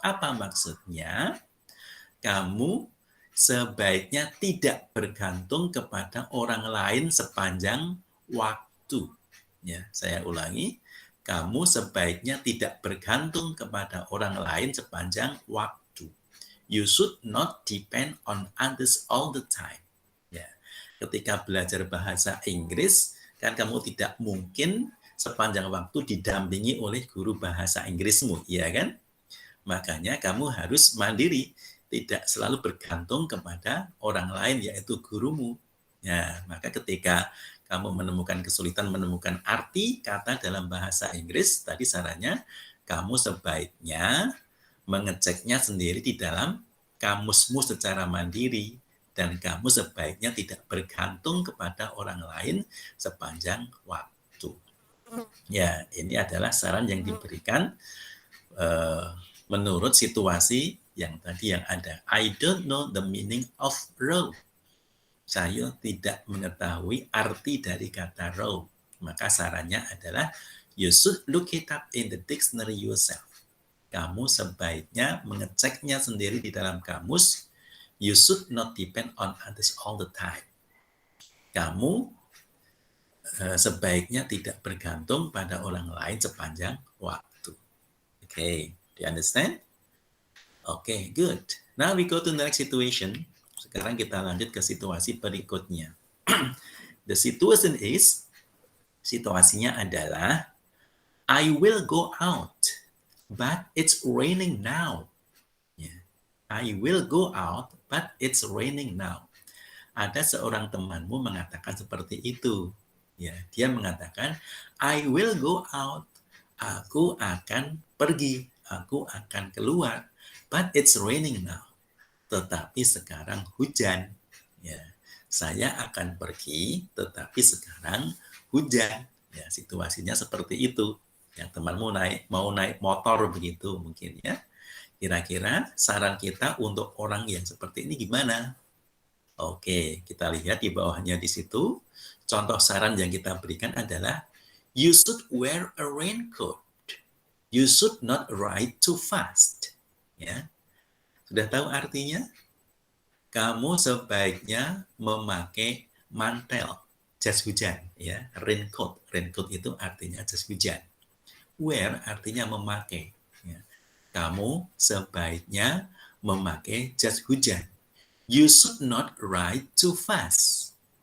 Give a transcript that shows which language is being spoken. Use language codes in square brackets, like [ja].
[id] Apa maksudnya? Kamu sebaiknya tidak bergantung kepada orang lain sepanjang waktu. Ya, saya ulangi. Kamu sebaiknya tidak bergantung kepada orang lain sepanjang waktu. [en] You should not depend on others all the time. [id] Ya, ketika belajar bahasa Inggris, kan kamu tidak mungkin sepanjang waktu didampingi oleh guru bahasa Inggrismu, ya kan? Makanya kamu harus mandiri, tidak selalu bergantung kepada orang lain, yaitu gurumu. Ya, maka ketika kamu menemukan kesulitan menemukan arti kata dalam bahasa Inggris, tadi sarannya kamu sebaiknya mengeceknya sendiri di dalam kamusmu secara mandiri. dan kamu sebaiknya tidak bergantung kepada orang lain sepanjang waktu. Ya, ini adalah saran yang diberikan menurut situasi yang tadi yang ada. [en] I don't know the meaning of row. [id] Saya tidak mengetahui arti dari kata row. Maka sarannya adalah [en] you should look it up in the dictionary yourself. [id] Kamu sebaiknya mengeceknya sendiri di dalam kamus. [en] You should not depend on others all the time. [id] Kamu sebaiknya tidak bergantung pada orang lain sepanjang waktu. [en] Okay, do you understand? Okay, good. Now we go to the next situation. [id] Sekarang kita lanjut ke situasi berikutnya. [en] The situation is, [id] situasinya adalah, [en] I will go out, but it's raining now. Yeah. I will go out, but it's raining now. [id] Ada seorang temanmu mengatakan seperti itu. Ya, dia mengatakan, [en] I will go out. [id] Aku akan pergi, aku akan keluar, [en] but it's raining now. [id] Tetapi sekarang hujan. Ya, saya akan pergi, tetapi sekarang hujan. Ya, situasinya seperti itu. Ya, temanmu mau naik motor begitu mungkin ya. Kira-kira saran kita untuk orang yang seperti ini gimana? Oke, kita lihat di bawahnya di situ. Contoh saran yang kita berikan adalah, [en] you should wear a raincoat. You should not ride too fast. [id] Ya, sudah tahu artinya? Kamu sebaiknya memakai mantel, jas hujan. Ya, raincoat. Raincoat itu artinya jas hujan. Wear artinya memakai. Ya. Kamu sebaiknya memakai jas hujan. [en] You should not ride too fast.